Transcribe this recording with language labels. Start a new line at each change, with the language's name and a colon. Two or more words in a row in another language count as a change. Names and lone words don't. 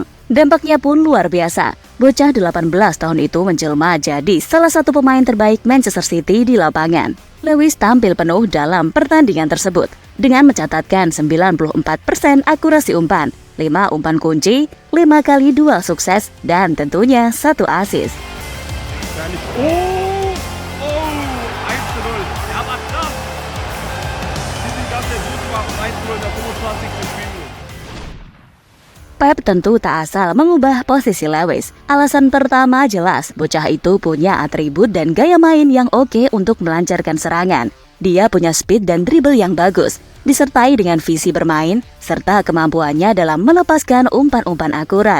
Indonesian: Dampaknya pun luar biasa. Bocah 18 tahun itu menjelma jadi salah satu pemain terbaik Manchester City di lapangan. Lewis tampil penuh dalam pertandingan tersebut dengan mencatatkan 94% akurasi umpan, 5 umpan kunci, 5 kali duel sukses, dan tentunya 1 assist.
German: Oh! Oh! 1:0. Ja, war knapp. City die ganze Zeit Druck gemacht und 1:0 in der 25. Spielminute.
Indonesian: Pep tentu tak asal mengubah posisi Lewis. Alasan pertama jelas, bocah itu punya atribut dan gaya main yang oke untuk melancarkan serangan. Dia punya speed dan dribble yang bagus, disertai dengan visi bermain, serta kemampuannya dalam melepaskan umpan-umpan akurat.